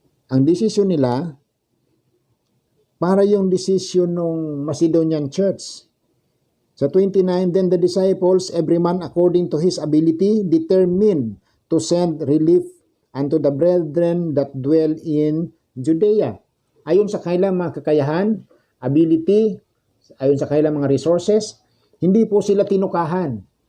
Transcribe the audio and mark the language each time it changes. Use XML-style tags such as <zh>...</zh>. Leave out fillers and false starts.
<tl>Ang desisyon nila, para yung desisyon ng Macedonian Church.</tl> <en>Sa 29, then the disciples, every man according to his ability, determined to send relief unto the brethren that dwell in Judea.</en> <tl>Ayon sa kailang mga kakayahan, ability, ayon sa kailang mga resources, hindi po sila tinukahan.</tl>